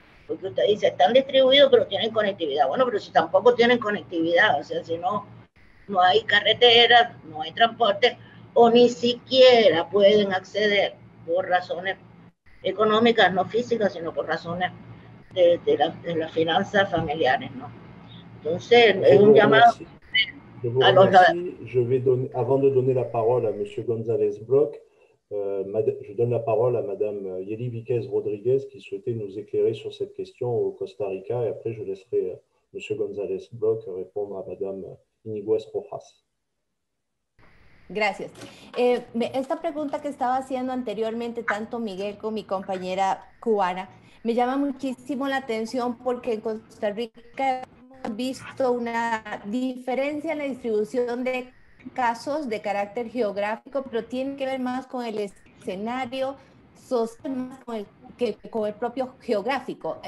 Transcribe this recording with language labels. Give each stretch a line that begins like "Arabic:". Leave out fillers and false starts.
Spanish: Porque usted dice, están distribuidos pero tienen conectividad. Bueno, pero si tampoco tienen conectividad, o sea, si no hay carreteras, no hay transporte, o ni siquiera pueden acceder por razones económicas, no físicas, sino por razones de las finanzas familiares, ¿no? Entonces, es un llamado
French: Je vous remercie. Je vais donner, avant de donner la parole à M. González Bloch, je donne la parole à Mme Yeli Víquez Rodríguez qui souhaitait nous éclairer sur cette question au Costa Rica, et après je laisserai M. González Bloch répondre à Mme Inigüez Rojas.
Spanish: Gracias. Esta pregunta que estaba haciendo anteriormente tanto Miguel como mi compañera cubana me llama muchísimo la atención porque en Costa Rica hemos visto una diferencia en la distribución de casos de carácter geográfico, pero tiene que ver más con el escenario social más que con el propio geográfico.